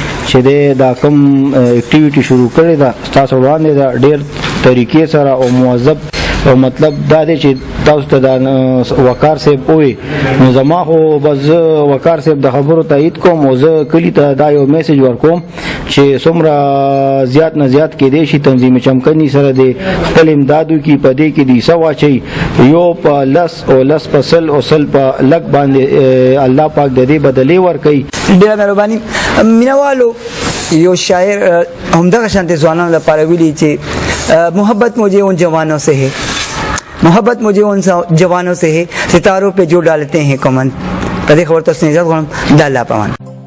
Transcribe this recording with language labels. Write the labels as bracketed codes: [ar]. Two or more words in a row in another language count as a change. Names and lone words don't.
[ps] چې دا کوم اکټیویټي شروع کړی دا تاسو وړاندې دا ډیر طریقې سره او موظف او مطلب دا دی چې تاسو ته دا وقار صاحب وي نو زما خو بس وقار صاحب د خبرو تایید کوم او زه کلی ته دا یو میسج ورکوم چې څومره زیات نه زیات کې دی شي تنظیم چمکني سره د خپل امدادو کې پدې کې دی سوا چي یو په لس او لس په سل او سل په لک باندې الله پاک د دې بدلې ور کوي. ډیره مهرباني. مینوالو یو شاعر همدغه شانته ځوانانو لپاره ویلي چې [ur] محبت مجھے ان جوانوں سے ہے محبت مجھے ان جوانوں سے ہے ستاروں پہ جو ڈالتے ہیں کمن. کدی خبر تو سنیزات غلام دالا پوان.